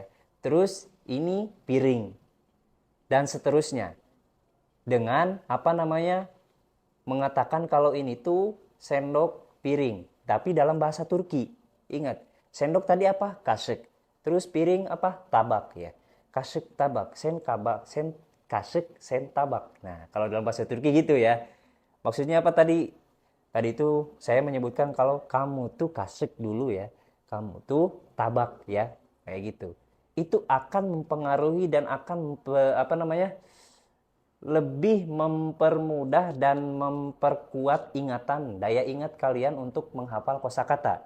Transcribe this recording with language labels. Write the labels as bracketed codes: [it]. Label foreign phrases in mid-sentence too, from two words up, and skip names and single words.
[id] Terus ini piring dan seterusnya. Dengan apa namanya? Mengatakan kalau ini tuh sendok piring, tapi dalam bahasa Turki. Ingat, sendok tadi apa? Kaşık. Terus piring apa? Tabak ya. [tr] Kaşık tabak, sen kabak, sen kaşık, sen tabak. [id] Nah, kalau dalam bahasa Turki gitu ya. Maksudnya apa tadi? Tadi itu saya menyebutkan kalau kamu tuh kaşık dulu ya. Kamu tuh tabak ya. Kayak gitu. Itu akan mempengaruhi dan akan apa namanya? Lebih mempermudah dan memperkuat ingatan, daya ingat kalian untuk menghafal kosakata.